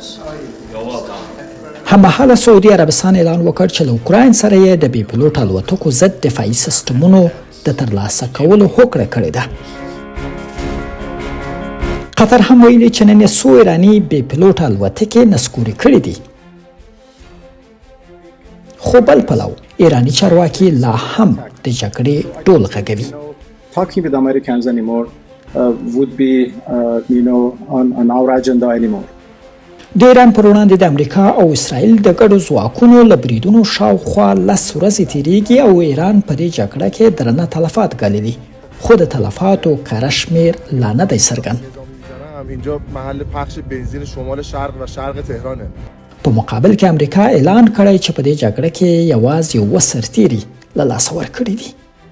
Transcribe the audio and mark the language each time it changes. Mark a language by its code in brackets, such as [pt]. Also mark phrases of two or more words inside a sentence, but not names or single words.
[ps] هممهاله سعودي عربستان اعلان وکړ چې له اوکراین سره یې د بې پلوټ الوتکو ضد دفاعي سیستمونو د ترلاسه کولو هوکړه کړې ده. قطر هم ویلي چې نن یې څو ایراني بې پلوټ الوتکې نسکوري کړي دي. خو بل پلو ایرانی چارواکي لا هم د جګړې ډول غږوي. [en] Talking with Americans anymore would be on our agenda anymore. [ps] د ایران پر وړاندې د امریکا او اسرائیل د ګډو ځواکونو له بریدونو شاوخوا 10 ورځې تیریږي او ایران په دې جګړه کې درنه تلفات ګاللي، خو د تلفاتو کره شمېر لا نه دی څرګند. [fa] اینجا محل پخش بنزین شمال شرق و شرق تهرانه. [ps] په مقابل کې امریکا اعلان کړی چې په دې جګړه کې یوازې 2 سرتیري له لاسه ورکړي دي.